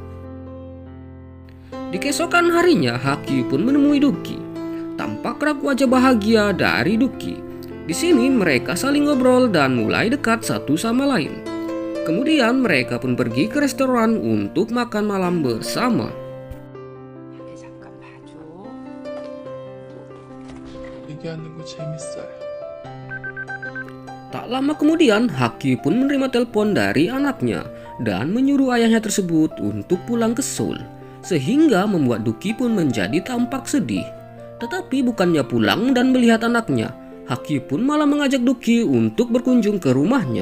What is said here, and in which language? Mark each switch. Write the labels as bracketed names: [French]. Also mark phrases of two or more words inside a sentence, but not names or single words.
[Indonesian] Di keesokan harinya, Hakyu pun menemui Duki. Tampak raut wajah bahagia dari Duki. Di sini mereka saling ngobrol dan mulai dekat satu sama lain. Kemudian mereka pun pergi ke restoran untuk makan malam bersama. [Korean] 잠깐 봐줘. 얘기하는 거 재밌어요. [Indonesian] Tak lama kemudian, Hakyu pun menerima telepon dari anaknya dan menyuruh ayahnya tersebut untuk pulang ke Seoul, sehingga membuat Duki pun menjadi tampak sedih. Tetapi bukannya pulang dan melihat anaknya, Hakyu pun malah mengajak Duki untuk berkunjung ke rumahnya.